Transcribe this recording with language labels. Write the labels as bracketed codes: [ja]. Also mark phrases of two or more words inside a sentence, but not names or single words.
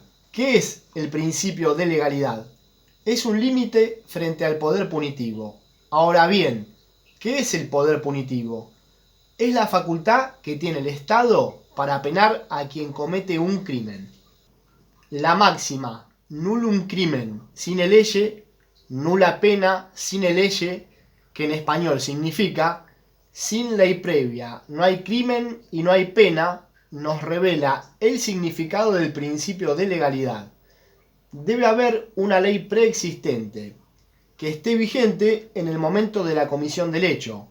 [es] ¿Qué es el principio de legalidad? Es un límite frente al poder punitivo. Ahora bien, ¿qué es el poder punitivo? Es la facultad que tiene el Estado para penar a quien comete un crimen. La máxima [la] nullum crimen sine lege, nulla pena sine lege, [es] que en español significa sin ley previa no hay crimen y no hay pena, nos revela el significado del principio de legalidad. Debe haber una ley preexistente que esté vigente en el momento de la comisión del hecho.